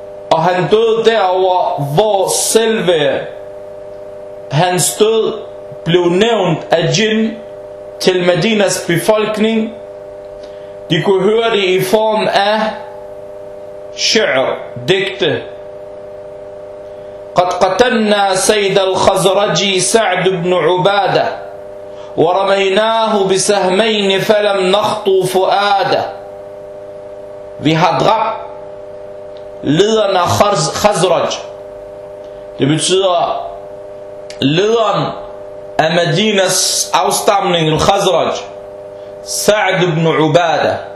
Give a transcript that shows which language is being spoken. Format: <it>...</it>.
<da>Og han død derover, hvor selve hans død blev nævnt af jinn til Medinas befolkning. De kunne høre det i form af sha'r, digte.</da> <ar>قد قتلنا سيد الخزرجي سعد بن عبادة ورميناه بسهمين فلم نخطو فؤاده.</ar> <da>Vi har dræbt lederen af Khazraj. Det betyder lederen af Medinas afstamning, Khazraj, Sa'd ibn Ubadah.</da>